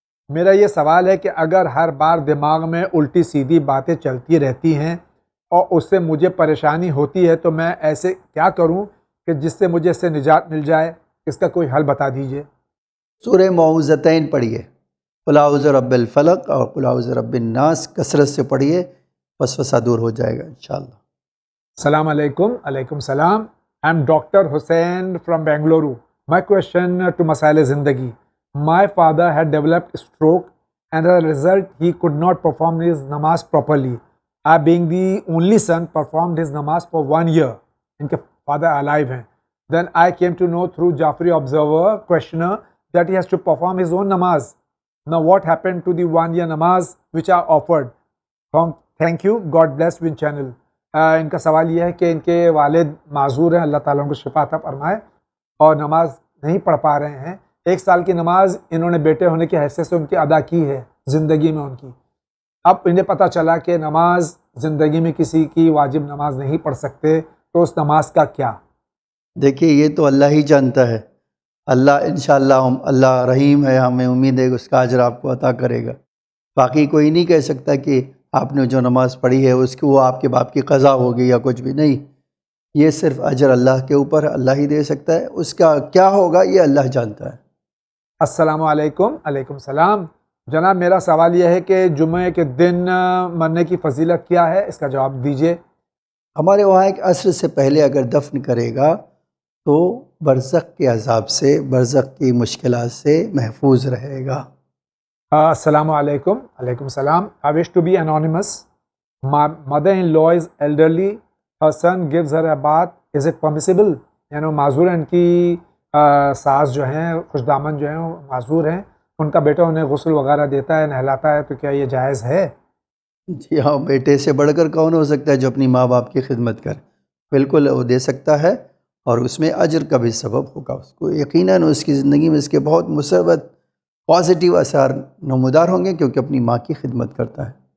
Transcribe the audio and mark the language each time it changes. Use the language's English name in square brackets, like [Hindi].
[Urdu] میرا یہ سوال ہے کہ اگر ہر بار دماغ میں الٹی سیدھی باتیں چلتی رہتی ہیں اور اس سے مجھے پریشانی ہوتی ہے، تو میں ایسے کیا کروں کہ جس سے مجھے اس سے نجات مل جائے؟ اس کا کوئی حل بتا دیجئے. سورہ معوذتین پڑھیے، [Arabic] قل اعوذ برب الفلق [Urdu] اور [Arabic] قل اعوذ برب الناس، [Urdu] کثرت سے پڑھیے، وسوسہ دور ہو جائے گا انشاءاللہ. [English] السلام علیکم، علیکم السلام. I am Dr. Hussain from Bengaluru. My question to مسائل زندگی. My father had developed stroke and as a result he could not perform his namaz properly. I being the only son performed his namaz for 1 year. [Urdu] ان کے [English] father alive [Urdu] ہیں. [English] Then I came to know through Jafri Observer questioner that he has to perform his own namaz. Now what happened to the 1 year namaz which I offered? Thank you. God bless Win Channel. [Urdu] ان کا سوال یہ ہے کہ ان کے والد معذور ہیں، اللہ تعالیٰ ان کو شفا عطا فرمائے، اور نماز نہیں پڑھ پا رہے ہیں. 1 سال کی نماز انہوں نے بیٹے ہونے کی حیثیت سے ان کی ادا کی ہے زندگی میں ان کی. اب انہیں پتہ چلا کہ نماز زندگی میں کسی کی واجب نماز نہیں پڑھ سکتے، تو اس نماز کا کیا؟ دیکھیے، یہ تو اللہ ہی جانتا ہے. اللہ انشاءاللہ اللہ رحیم ہے، ہمیں امید ہے کہ اس کا اجر آپ کو عطا کرے گا. باقی کوئی نہیں کہہ سکتا کہ آپ نے جو نماز پڑھی ہے اس کی وہ آپ کے باپ کی قضا ہوگی یا کچھ بھی نہیں. یہ صرف اجر اللہ کے اوپر ہے، اللہ ہی دے سکتا ہے. اس کا کیا ہوگا یہ اللہ جانتا ہے. السلام علیکم، علیکم السلام. جناب میرا سوال یہ ہے کہ جمعے کے دن مرنے کی فضیلت کیا ہے؟ اس کا جواب دیجیے. ہمارے وہاں ایک عصر سے پہلے اگر دفن کرے گا تو برزخ کے عذاب سے، برزخ کی مشکلات سے محفوظ رہے گا. [English] السلام علیکم، علیکم السلام. I wish to be anonymous. My mother-in-law is elderly. Her son gives her a bath. Is it permissible? [Urdu] یعنی معذور ہیں، ان کی ساس جو ہیں، خوش دامن جو ہیں، معذور ہیں، ان کا بیٹا انہیں غسل وغیرہ دیتا ہے، نہلاتا ہے، تو کیا یہ جائز ہے؟ جی ہاں، بیٹے سے بڑھ کر کون ہو سکتا ہے جو اپنی ماں باپ کی خدمت کرے؟ بالکل وہ دے سکتا ہے، اور اس میں اجر کا بھی سبب ہوگا اس کو، یقیناً اس کی زندگی میں اس کے بہت مثبت پازیٹیو اثار نمودار ہوں گے، کیونکہ اپنی ماں کی خدمت کرتا ہے۔